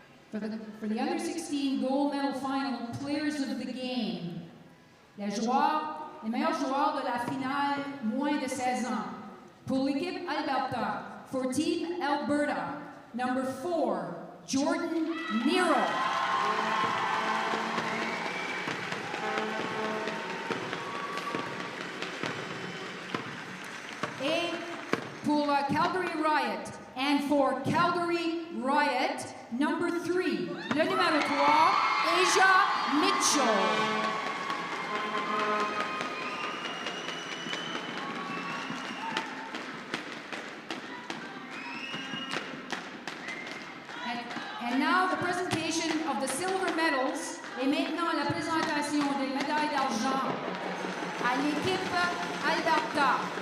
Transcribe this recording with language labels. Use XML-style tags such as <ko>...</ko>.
<en>for the Under 16 Gold Medal Final Players of the Game.</en> <fr>Les meilleurs joueurs de la finale, moins de 16 ans. Pour l'équipe Alberta,</fr> <en>for Team Alberta, number 4, Jordan Nero.</en> <fr>Et pour Calgary Riot,</fr> <en>and for Calgary Riot, number 3,</en> <fr>le numéro 3,</fr> <en>Asia Mitchell. And now the presentation of the silver medals.</en> <fr>Et maintenant la présentation des médailles d'argent à l'équipe Alberta.</fr>